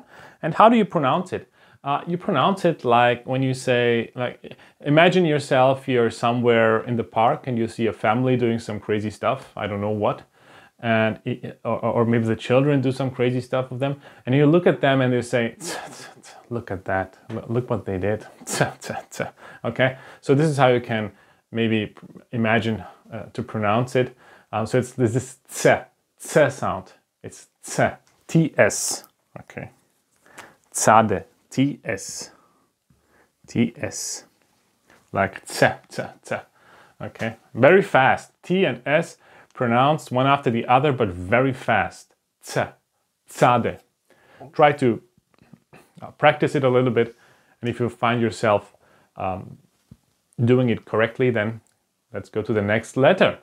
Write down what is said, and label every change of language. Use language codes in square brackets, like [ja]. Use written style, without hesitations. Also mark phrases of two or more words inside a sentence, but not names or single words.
[en] And how do you pronounce it? You pronounce it like when you say, like, imagine yourself, you're somewhere in the park and you see a family doing some crazy stuff, I don't know what, and or maybe the children do some crazy stuff with them, and you look at them and you say, look at that, look what they did. Okay, so this is how you can maybe imagine to pronounce it. So it's this tse sound. It's tse, ts. Okay, tzade, ts, ts, like tse, tse, tse. Okay, very fast. T and s pronounced one after the other, but very fast. Tse, tzade. Try to practice it a little bit, and if you find yourself doing it correctly, then let's go to the next letter.